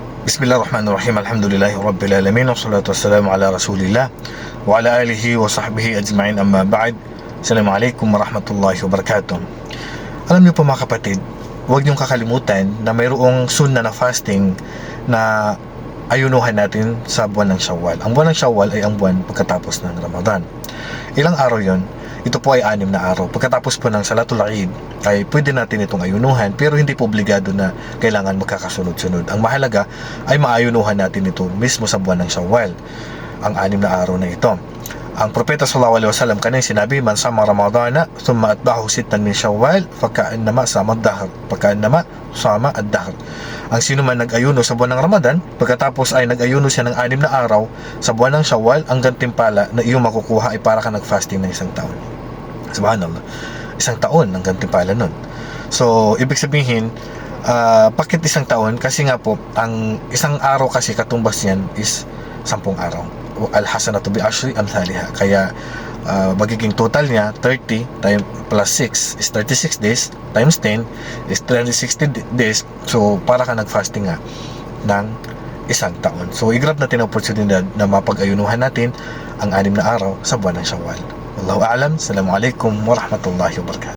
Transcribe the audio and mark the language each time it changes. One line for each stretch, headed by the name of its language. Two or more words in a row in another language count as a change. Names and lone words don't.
Arabic: بسم الله الرحمن الرحيم. الحمد لله رب العالمين. والصلاة والسلام على رسول الله وعلى آله وصحبه أجمعين، أما بعد. السلام عليكم ورحمة الله وبركاته.
Filipino: Alam niyo po mga kapatid, huwag niyong kakalimutan na mayroong sunna na fasting na ayunuhan natin sa buwan ng Shawwal. Ang buwan ng Shawwal ay ang buwan pagkatapos ng Ramadan. Ilang araw yon? Ito po ay 6 na araw. Pagkatapos po ng Salatul Eid ay pwede natin itong ayunuhan, pero hindi po obligado na kailangan magkakasunod-sunod. Ang mahalaga ay maayunuhan natin ito mismo sa buwan ng Shawwal, ang 6 na araw na ito. Ang Propeta
Arabic: صلى الله عليه وسلم
Filipino: kanina sinabi,
Arabic: من صام رمضان ثم أتبعه ستا من شوال فكأنما صام الدهر، فكأنما صام الدهر.
Filipino: Ang sino man nag-ayuno sa buwan ng Ramadan, pagkatapos ay nag-ayuno siya ng 6 na araw sa buwan ng Shawwal, ang gantimpala na iyong makukuha ay para ka nag-fasting ng 1 taon. Subhanallah, 1 taon ang gantimpala nun. So, ibig sabihin, bakit 1 taon? Kasi nga po, ang 1 araw kasi katumbas yan is 10 araw.
Arabic: الحسنة بعشر أمثالها.
Filipino: Kaya magiging total niya 30 plus 6 is 36 days, times 10 is 360 days. So para ka nag-fasting nga ng 1 taon. So i-grab natin ang oportunidad na mapag-ayunuhan natin ang 6 na araw sa buwan ng Shawwal.
Arabic: والله أعلم. السلام عليكم ورحمة الله وبركاته.